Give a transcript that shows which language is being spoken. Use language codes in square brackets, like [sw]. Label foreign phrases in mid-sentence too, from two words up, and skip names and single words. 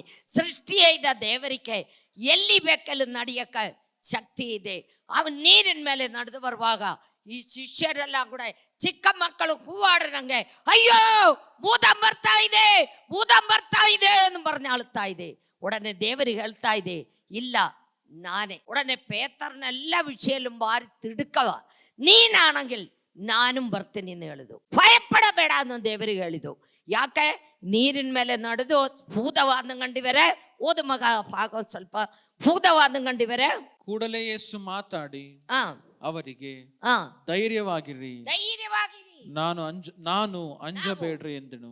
[kn] ಸೃಷ್ಟಿಯಾದ ದೇವರಿಗೆ ಎಲ್ಲಿ ಬೇಕಲ್ಲಿ ನಡೆಯಕ್ಕೆ ಶಕ್ತಿ ಇದೆ. ಅವನು ನೀರಿನ ಮೇಲೆ ನಡೆದು ಬರುವಾಗ ಈ ಶಿಷ್ಯರೆಲ್ಲ ಕೂಡ ಚಿಕ್ಕ ಮಕ್ಕಳು ಕೂವಾಡ್ರಂಗೆ, ಅಯ್ಯೋ ಭೂತಂ ಬರ್ತಾ ಇದೆ ಎಂದು ಬರ್ನೆ ಅಳುತ್ತಾ ಇದೆ. ಉಡನೆ ದೇವರಿಗೆ ಹೇಳ್ತಾ ಇದೆ, ಇಲ್ಲ ನಾನೇ. [ml] ഉടനെ പേത്തറിന് എല്ലാ വിഷയത്തിലും മാറി തിടുക്കവ, നീനാണെങ്കിൽ ನಾനും ಬರ್ತೀನಿ എന്ന് ಹೇಳಿದು. [kn] ಭಯಪಡಬೇಡ ಅಂತ ದೇವರಿಗೆ ಹೇಳಿದು. ಯಾಕೆ? ನೀರಿನ ಮೇಲೆ ನಡೆದು ಭೂತವಾದ ಕಂಡಿವರೆ. ಓದು ಮಗ ಭಾಗ ಸ್ವಲ್ಪ. ಭೂತವಾದ ಕಂಡಿವರೆ. ಕೂಡಲೇ ಯೇಸು ಮಾತಾಡಿ ಅವರಿಗೆ, ಧೈರ್ಯವಾಗಿರಿ, ನಾನು ಅಂಜಬೇಡ್ರಿ ಎಂದನು.